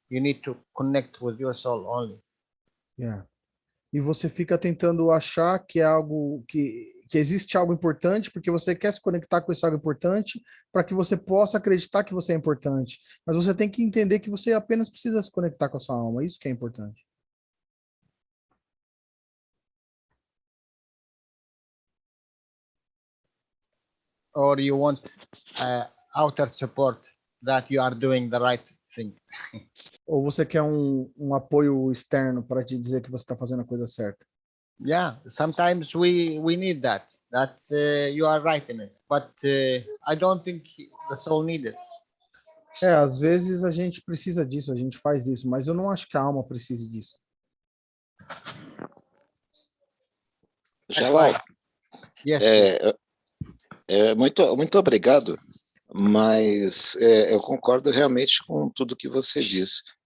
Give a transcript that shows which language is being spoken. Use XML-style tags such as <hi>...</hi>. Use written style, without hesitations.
<en>You need to connect with your soul only. Yeah.</en> <pt>E você fica tentando achar que é algo que existe algo importante, porque você quer se conectar com esse algo importante, para que você possa acreditar que você é importante. Mas você tem que entender que você apenas precisa se conectar com a sua alma. Isso que é importante.</pt> <en>Or you want outer support that you are doing the right thing.</en> <pt>Ou você quer um apoio externo para te dizer que você está fazendo a coisa certa.</pt> <en>Yeah, sometimes we need that. That's you are right in it, but I don't think the soul needs it.</en> <pt>Às vezes a gente precisa disso, a gente faz isso, mas eu não acho que a alma precise disso. Jalal,</pt> <en>Yes.</en> <pt>muito obrigado, mas eu concordo realmente com tudo que você disse.</pt>